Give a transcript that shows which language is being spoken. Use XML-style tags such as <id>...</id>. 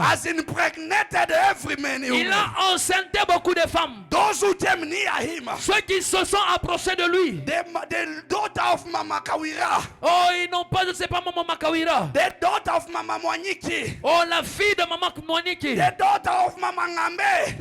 <en>has impregnated every man.</en> <fr>il a enceinté beaucoup de femmes.</fr> <en>Those who came near him,</en> <fr>Ceux qui se sont approchés de lui,</fr> <en>the daughter of Mama Kawira,</en> <fr>oh, ils n'ont pas, je ne sais pas, maman Makawira.</fr> <en>the daughter of Mama Mwanyiki,</en> <fr>Oh, la fille de maman Mwaniki.</fr> <en>the daughter of Mama Ngambe,</en>